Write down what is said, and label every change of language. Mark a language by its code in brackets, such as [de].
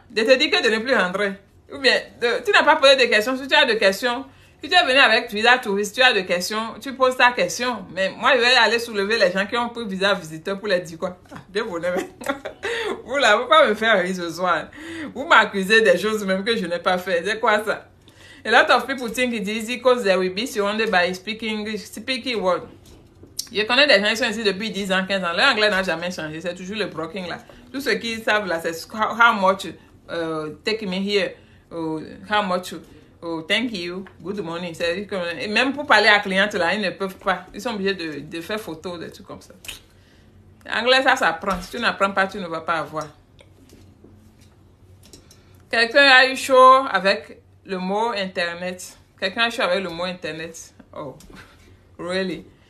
[fr] De te dire que de ne plus rentrer. Ou bien, tu n'as pas posé de questions. Si tu as des questions... Si tu es venu avec visa touriste, tu as des questions, tu poses ta question. Mais moi, je vais aller soulever les gens qui ont pris visa visiteur pour leur dire quoi. Désolé, mais vous là, vous ne pouvez pas me faire rire ce soir. Vous m'accusez des choses même que je n'ai pas fait. C'est quoi ça? [en] A lot of people think it is easy because they will be surrounded by speaking word. [fr] Je connais des gens qui sont ici depuis 10 ans, 15 ans. Leur anglais n'a jamais changé. C'est toujours le broken là. Tous ceux qui savent là, c'est [en] how much take me here, how much... Oh, thank you, good morning. [fr] Et même pour parler à la cliente, là, ils ne peuvent pas. Ils sont obligés de faire photo, des trucs comme ça. L'anglais, ça s'apprend. Si tu n'apprends pas, tu ne vas pas avoir. Quelqu'un a eu chaud avec le mot Internet. Quelqu'un a eu chaud avec le mot Internet. [en] Oh, really?